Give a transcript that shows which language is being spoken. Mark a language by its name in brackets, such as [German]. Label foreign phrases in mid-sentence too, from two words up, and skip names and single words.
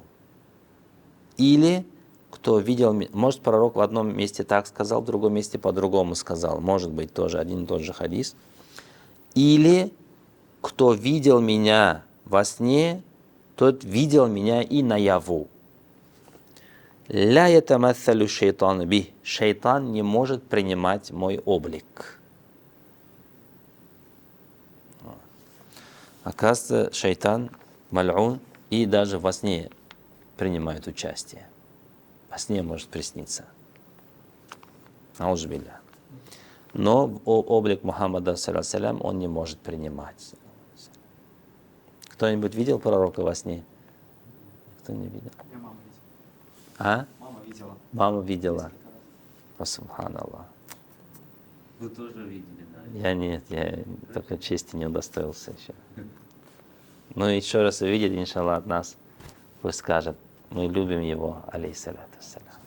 [Russian] Или кто видел, может, пророк в одном месте так сказал, в другом месте по-другому сказал. Может быть, тоже один и тот же хадис. Или кто видел меня во сне, тот видел меня и наяву. [Arabic] لا يتمثل الشيطان بي. [Russian] Шайтан не может принимать мой облик. Оказывается, шайтан, маль'ун, и даже во сне принимает участие. Во сне может присниться. Аузубилля. Но облик Мухаммада, [Arabic] صلى الله عليه وسلم, [Russian] он не может принимать. Кто-нибудь видел пророка во сне? Кто не видел? Я маму видел. А? Мама видела. Мама видела. Субханаллах. Вы тоже видели, да? Я нет, я только чести не удостоился еще. Ну, еще раз увидит, иншаллах, от нас, пусть скажет, мы любим его, [Arabic] عليه الصلاة والسلام.